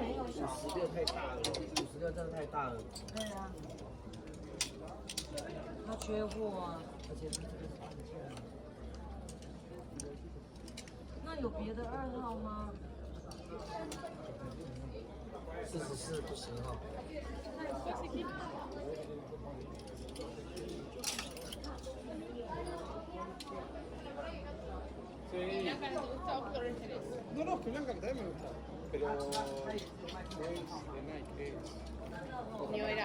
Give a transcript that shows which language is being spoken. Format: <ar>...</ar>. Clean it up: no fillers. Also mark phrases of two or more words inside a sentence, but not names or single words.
<zh>56 太大了，56真的太大了。对啊，他缺货啊。而且这个是按键的。那有别的2号吗 44不行哈。</zh> <es>No, no, que blanca también me gusta. Pero es de Nike. New Era.</es>